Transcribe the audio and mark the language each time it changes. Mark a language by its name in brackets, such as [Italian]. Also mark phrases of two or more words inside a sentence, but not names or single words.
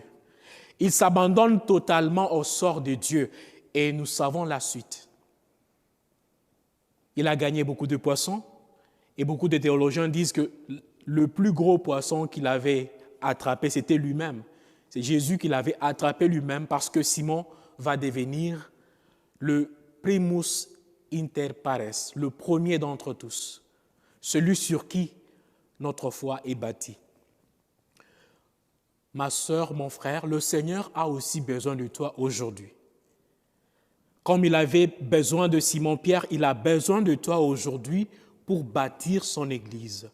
[French] Il s'abandonne totalement au sort de Dieu et nous savons la suite. Il a gagné beaucoup de poissons et beaucoup de théologiens disent que le plus gros poisson qu'il avait attrapé, c'était lui-même. C'est Jésus qui l'avait attrapé lui-même parce que Simon va devenir le [Latin] primus inter pares, [French] le premier d'entre tous, celui sur qui notre foi est bâtie. Ma sœur, mon frère, le Seigneur a aussi besoin de toi aujourd'hui. Comme il avait besoin de Simon-Pierre, il a besoin de toi aujourd'hui pour bâtir son Église.